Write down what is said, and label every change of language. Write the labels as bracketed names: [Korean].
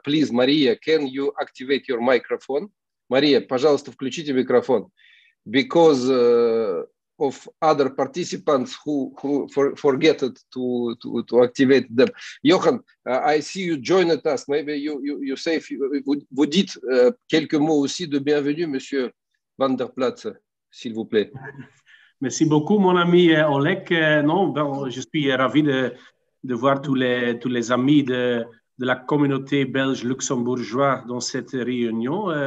[English] Please, Maria, can you activate your microphone? [Russian] Maria, пожалуйста, включите микрофон. [English] Because of other participants who forget to activate them. Johan, I see you joined us. Maybe you say, [French] vous dites quelques mots aussi de bienvenue, Monsieur Van der Plaats, s'il vous plaît. Merci beaucoup, mon ami Oleg. Je suis ravi de voir tous les amis de la communauté belge luxembourgeoise dans cette réunion.